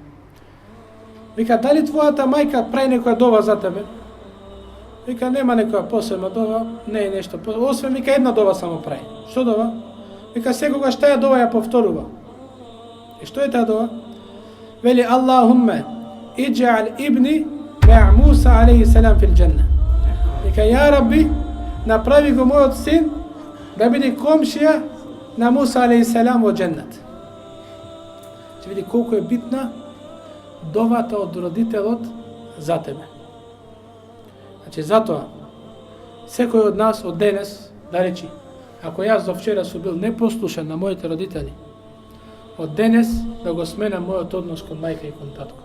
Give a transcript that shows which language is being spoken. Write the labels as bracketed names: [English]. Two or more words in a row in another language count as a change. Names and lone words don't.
[Macedonian] Вика, дали твојата мајка прави некоја дова за тебе? Вика, нема некоја посебна дова, не е нешто посебно. Освен, вика, една дова само прави. Што дова? Вика, секогаш таа дова ја повторува. И што е таа дова? Вели, [Arabic] اللهم اجعل ابني مع موسى عليه السلام في الجنة. [Macedonian] Вика, ја Рабби, направи го мојот син да биде комшија на Муса [Arabic] عليه السلام [Macedonian] во џеннет. Че види колку е битна довата од родителот за тебе. Значи, затоа, секој од нас од денес, да речи, ако јас до вчера сум бил непослушен на моите родители, од денес да го сменам мојот однос кон мајка и кон татко.